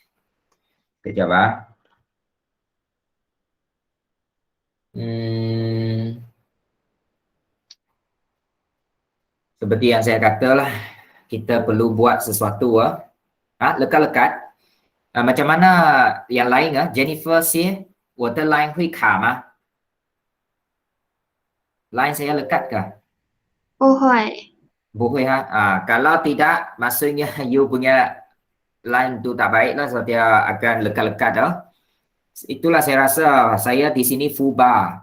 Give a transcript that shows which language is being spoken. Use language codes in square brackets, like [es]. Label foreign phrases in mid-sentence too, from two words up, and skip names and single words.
[ms] Kejap Seperti yang saya katalah, kita perlu buat sesuatu lekat-lekat. Macam mana yang lain Jennifer si, [zh] 我的 line 会卡吗 [ms] ？line saya lekat kah? [zh] 不会， [ms] Boleh kalau tidak, maksudnya you punya line tu tak baik lah, so dia akan lekat-lekat Itulah saya rasa saya di sini [en] full bar.